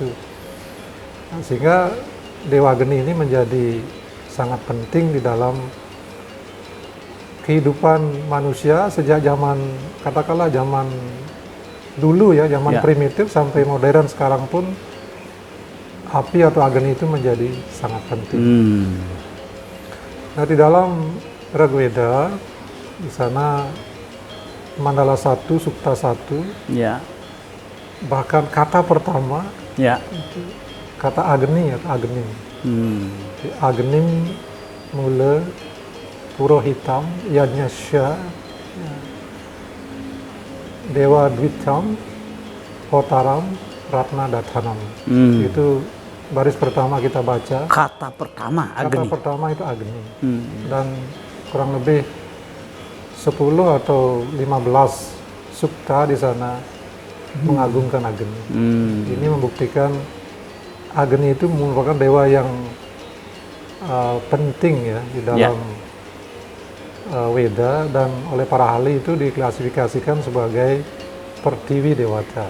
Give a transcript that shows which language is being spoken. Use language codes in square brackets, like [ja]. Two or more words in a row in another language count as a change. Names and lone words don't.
[id] Nah, sehingga dewa Agni ini menjadi sangat penting di dalam kehidupan manusia sejak zaman, katakanlah zaman dulu ya, zaman primitif sampai modern sekarang pun api atau Agni itu menjadi sangat penting. Nah, di dalam Rigveda di sana Mandala 1, Sukta 1, ya. Bahkan kata pertama, ya, itu kata Agni atau Agni. [sa] अग्निम् मूल पुरोहितम् यज्ञस्य, ya. देव द्वितम् होतारम् रत्न दथानम्. [id] Itu baris pertama kita baca. Kata pertama Agni. Kata pertama itu Agni. Dan kurang lebih 10 atau 15 sukta di sana mengagungkan Agni. Ini membuktikan Agni itu merupakan dewa yang penting ya di dalam Weda, dan oleh para ahli itu diklasifikasikan sebagai Pertiwi Dewata.